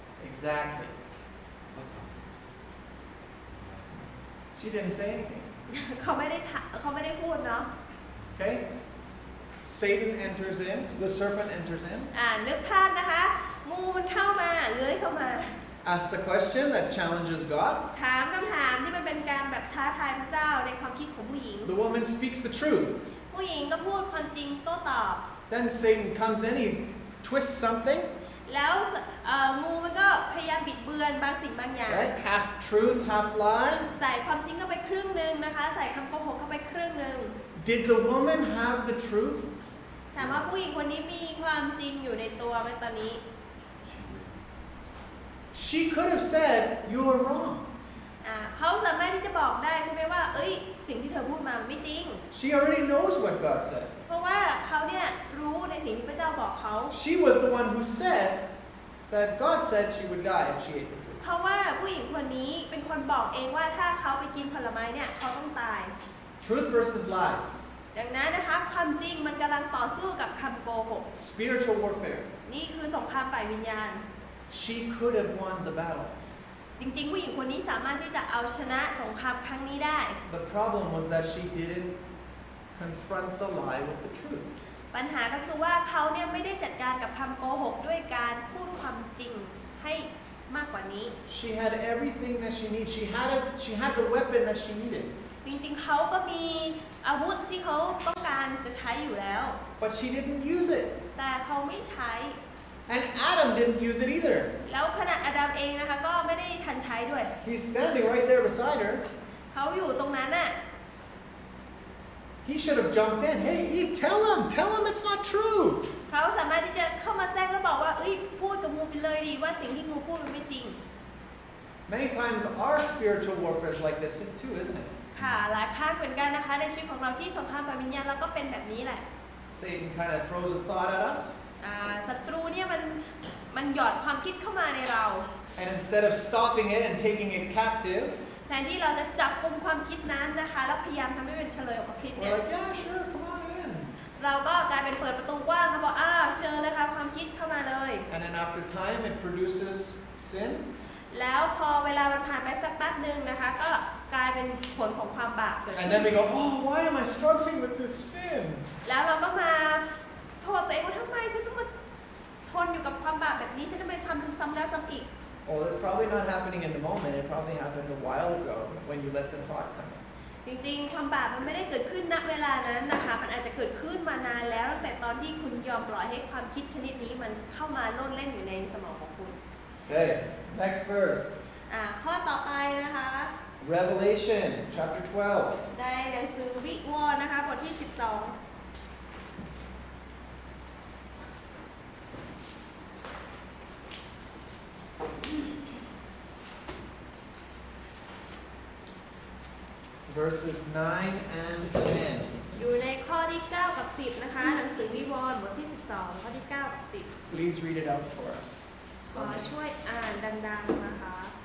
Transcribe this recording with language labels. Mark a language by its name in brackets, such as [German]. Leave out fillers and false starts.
[English] Exactly. She didn't say anything. [Thai] เขาไม่ได้พูดเนาะ [English] Okay? Satan enters in, the serpent enters in, [Thai] นึกภาพนะคะงูมันเข้ามาเลื้อยเข้ามา [English] asks a question that challenges God. [Thai] ถามคำถามที่มันเป็นการแบบท้าทายพระเจ้าในความคิดของผู้หญิง [English] The woman speaks the truth. [Thai] ผู้หญิงก็พูดความจริงโต้ตอบ [English] Then Satan comes in, he twists something, [Thai] แล้วงูมันก็พยายามบิดเบือนบางสิ่งบางอย่าง [English] right? Half truth, half lie. [Thai] ใส่ความจริงเข้าไปครึ่งหนึ่งนะคะ ใส่คำโกหกเข้าไปครึ่งหนึ่ง [English] Did the woman have the truth? [Thai] ถามว่าผู้หญิงคนนี้มีความจริงอยู่ในตัวไหมตอนนี้ [English] She could have said, "You are wrong." [Thai] เขาสามารถที่จะบอกได้ใช่ไหมว่าสิ่งที่เธอพูดมามันไม่จริง [English] She already knows what God said. [Thai] เพราะว่าเขาเนี่ยรู้ในสิ่งที่พระเจ้าบอกเขา [English] She was the one who said that God said she would die if she ate the fruit. [Thai] เพราะว่าผู้หญิงคนนี้เป็นคนบอกเองว่าถ้าเขาไปกินผลไม้เนี่ยเขาต้องตาย [English] Truth versus lies. [Thai] ดังนั้นนะคะความจริงมันกำลังต่อสู้กับคำโกหก [English] Spiritual warfare. [Thai] นี่คือสงครามฝ่ายวิญญาณ [English] She could have won the battle. [Thai] จริงๆผู้หญิงคนนี้สามารถที่จะเอาชนะสงครามครั้งนี้ได้ [English] The problem was that she didn't confront the lie with the truth. [Thai] ปัญหาก็คือว่าเขาเนี่ยไม่ได้จัดการกับคำโกหกด้วยการพูดความจริงให้มากกว่านี้ [English] She had everything that she needed. She had the weapon that she needed. [Thai] จริงๆเขาก็มีอาวุธที่เขาต้องการจะใช้อยู่แล้ว [English] But she didn't use it. [Thai] แต่เขาไม่ใช้ [English] And Adam didn't use it either. [Thai] แล้วขณะอาดัมเองนะคะก็ไม่ได้ทันใช้ด้วย [English] He's standing right there beside her. [Thai] เขาอยู่ตรงนั้นน่ะ [English] He should have jumped in. Hey, Eve, tell him it's not true. [Thai] เขาสามารถที่จะเข้ามาแทรกแล้วบอกว่าพูดกับงูไปเลยดีว่าสิ่งที่งูพูดมันไม่จริง [English] Many times our spiritual warfare is like this too, isn't it? [Thai] ค่ะหลายครั้งเหมือนกันนะคะในชีวิตของเราที่สงครามฝ่ายวิญญาณเราก็เป็นแบบนี้แหละ [English] Satan kind of throws a thought at us. [Thai] ศัตรูเนี่ยมันหยอดความคิดเข้ามาในเรา [English] And instead of stopping it and taking it captive, [Thai] แทนที่เราจะจับกุมความคิดนั้นนะคะแล้วพยายามทำให้เป็นเฉลยออกมาคิดเนี่ย [English] we're like, yeah, sure, come on in. [Thai] เราก็กลายเป็นเปิดประตูกว้างแล้วบอกเชิญเลยค่ะความคิดเข้ามาเลย [English] And then after time, it produces sin. [Thai] แล้วพอเวลามันผ่านไปสักแป๊บนึงนะคะก็กลายเป็นผลของความบาปเกิด [English] And [Thai] ขึ้น [English] then we go, oh, why am I struggling with this sin? [Thai] แล้วเราก็มาโทษตัวเองว่าทำไมฉันต้องมาทนอยู่กับความบาปแบบนี้ฉันทำไมทำซ้ำแล้วซ้ำอีก [English] Well, it's probably not happening in the moment. It probably happened a while ago when you let the thought come in. [Thai] จริงๆความบาปมันไม่ได้เกิดขึ้นณเวลานั้นนะคะมันอาจจะเกิดขึ้นมานานแล้วตั้งแต่ตอนที่คุณยอมปล่อยให้ความคิดชนิดนี้มันเข้ามาโลดเล่นอยู่ในสมองของคุณ [English] Okay, next verse. [Thai] ข้อต่อไปนะคะ [English] Revelation chapter 12. [Thai] ในหนังสือวิวรณ์นะคะบทที่ 12 [English] Verses 9 and 10. [Thai] อยู่ในข้อที่ 9 กับ 10 นะคะหนังสือวิวรณ์บทที่ 12 ข้อที่ 9 กับ 10 [English] Please read it out for us. [Thai] ขอช่วยอ่านดังๆนะคะ